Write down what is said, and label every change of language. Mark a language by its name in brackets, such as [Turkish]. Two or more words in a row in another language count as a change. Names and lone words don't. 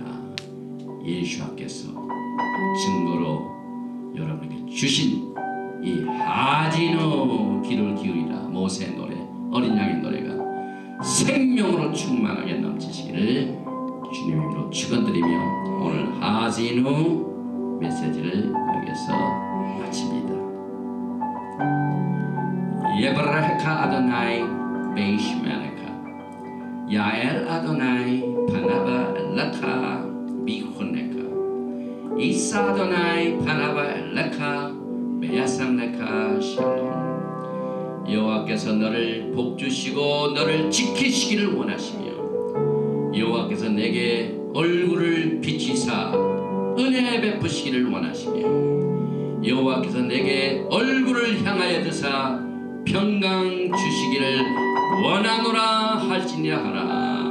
[Korean] 예수께서 증거로 여러분에게 주신 이 하진우 귀를 기울이라 모세의 노래 어린 양의 노래가 생명으로 충만하게 넘치시기를 주님의 이름으로 축원드리며 오늘 하진우 메시지를 여기서 마칩니다. [Hebrew] יברכך אדוני וישמרך יאר אדוני פניו אליך ויחנך ישא אדוני פניו אליך וישם לך שלום. [Korean] 여호와께서 너를 복주시고 너를 지키시기를 원하시며 여호와께서 내게 얼굴을 비치사 은혜 베푸시기를 원하시며 여호와께서 내게 얼굴을 향하여 드사 평강 주시기를 원하노라 할지니라 하라.